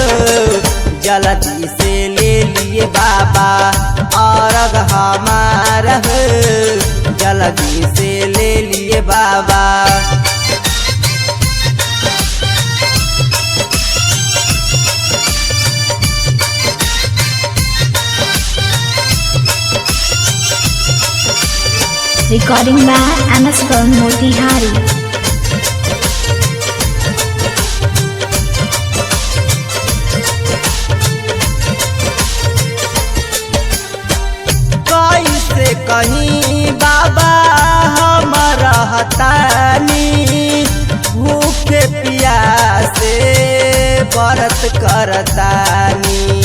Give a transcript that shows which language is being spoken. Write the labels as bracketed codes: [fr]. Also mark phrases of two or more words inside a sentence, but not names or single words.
[bho] जल्दी से ले लिए बाबा अर्घ हमार हो, जल्दी से ले लिए बाबा। [en] Recording by MS from Motihari. [bho] कैसे कहीं बाबा हम रहतानी, भूखे प्यासे व्रत करतानी।